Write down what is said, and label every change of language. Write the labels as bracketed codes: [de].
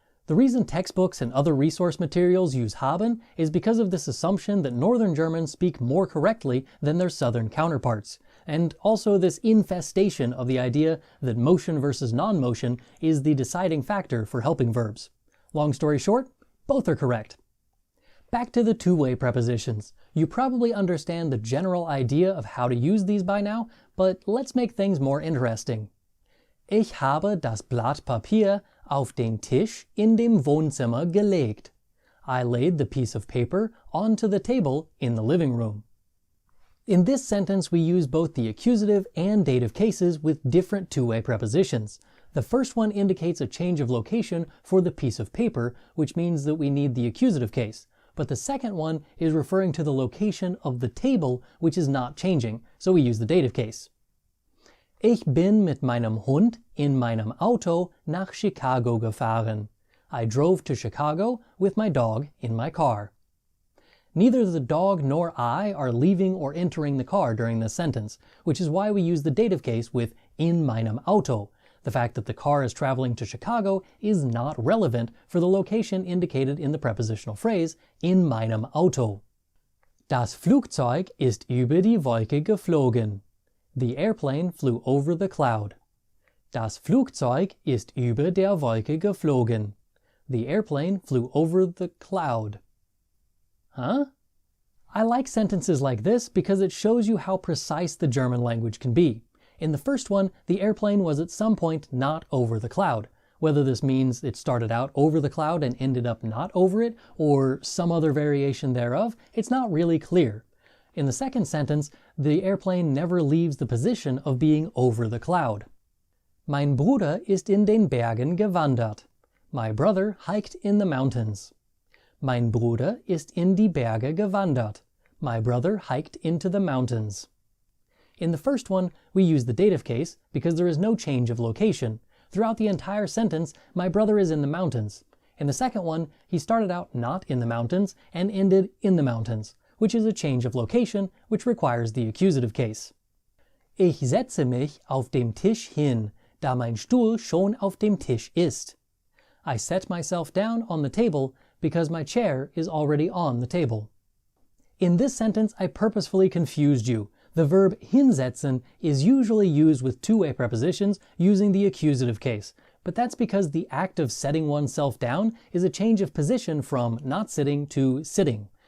[en] The reason textbooks and other resource materials use haben is because of this assumption that northern Germans speak more correctly than their southern counterparts, and also this infestation of the idea that motion versus non-motion is the deciding factor for helping verbs. Long story short, both are correct. Back to the two-way prepositions. You probably understand the general idea of how to use these by now, but let's make things more interesting. [de] Ich habe das Blatt Papier auf den Tisch in dem Wohnzimmer gelegt. [en] I laid the piece of paper onto the table in the living room. In this sentence, we use both the accusative and dative cases with different two-way prepositions. The first one indicates a change of location for the piece of paper, which means that we need the accusative case. But the second one is referring to the location of the table, which is not changing, so we use the dative case. [de] Ich bin mit meinem Hund in meinem Auto nach Chicago gefahren. [en] I drove to Chicago with my dog in my car. Neither the dog nor I are leaving or entering the car during this sentence, which is why we use the dative case with [de] in meinem Auto. [en] The fact that the car is traveling to Chicago is not relevant for the location indicated in the prepositional phrase [de] in meinem Auto. Das Flugzeug ist über die Wolke geflogen. [en] The airplane flew over the cloud. [de] Das Flugzeug ist über der Wolke geflogen. [en] The airplane flew over the cloud. Huh? I like sentences like this because it shows you how precise the German language can be. In the first one, the airplane was at some point not over the cloud. Whether this means it started out over the cloud and ended up not over it, or some other variation thereof, it's not really clear. In the second sentence, the airplane never leaves the position of being over the cloud. [de] Mein Bruder ist in den Bergen gewandert. [en] My brother hiked in the mountains. [de] Mein Bruder ist in die Berge gewandert. [en] My brother hiked into the mountains. In the first one, we use the dative case because there is no change of location. Throughout the entire sentence, my brother is in the mountains. In the second one, he started out not in the mountains and ended in the mountains, which is a change of location, which requires the accusative case. [de] Ich setze mich auf dem Tisch hin, da mein Stuhl schon auf dem Tisch ist. [en] I set myself down on the table because my chair is already on the table. In this sentence, I purposefully confused you. The verb hinsetzen is usually used with two-way prepositions using the accusative case, but that's because the act of setting oneself down is a change of position from not sitting to sitting.